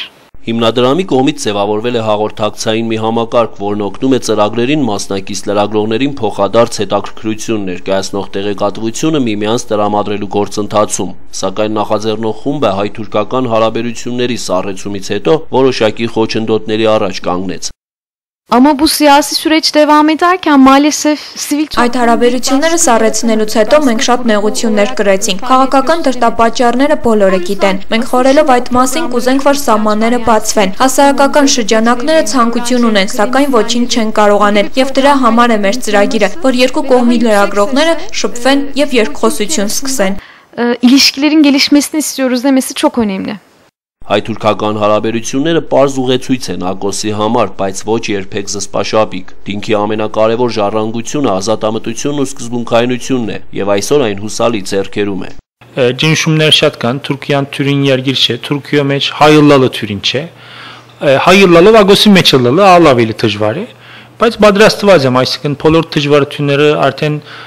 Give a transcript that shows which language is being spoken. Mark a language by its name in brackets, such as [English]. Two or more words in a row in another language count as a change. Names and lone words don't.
[Armenian] Հիմնադրամի կողմից ձևավորվել է հաղորդակցային մի համակարգ, որն օգնում է ծրագրերին մասնակից լրագրողներին փոխադարձ հետաքրքրություն ներկայացնող տեղեկատվությունը միմյանց տրամադրելու գործընթացում, սակայն նախաձեռնող խումբը հայ-թուրքական հարաբերությունների սառեցումից հետո որոշակի խոչընդոտների առաջ կանգնեց։ [Turkish] Ama bu siyasi süreç devam ederken maalesef sivil [Armenian] Այդ հարաբերությունները սառեցնելուց հետո մենք շատ նեղություններ կրեցինք։ Քաղաքական դրդապատճառները բոլորը գիտեն։ Մենք խորելով այդ մասին կուզենք, որ սահմանները բացվեն։ Հասարակական շրջանակները ցանկություն ունեն, սակայն ոչինչ չեն կարող անել, եւ դրա համար է մեր ծրագիրը, որ երկու կողմի լրագրողները շփվեն եւ երկխոսություն սկսեն։ [Turkish] ilişkilerin gelişmesini istiyoruz demesi çok önemli. [Armenian] Հայ-թուրքական հարաբերությունները պարզ ուղեցույց են Ակոսի համար, բայց ոչ երբեք զսպաշապիկ։ Դինքի ամենակարևոր ժառանգությունը ազատամտությունն ու սկզբունքայնությունն է, եւ այսօր այն հուսալի ձեռքերում է։ Ջնշումներ շատ կան, Թուրքիան թյուրին երգիր չէ, Թուրքիա մեջ հայլլալը թյուրին չէ։ Հայլլալով Ագոսի մեջ լալը ավելի դժվար է, բայց պատրաստված եմ, այսինքն բոլոր դժվարությունները արդեն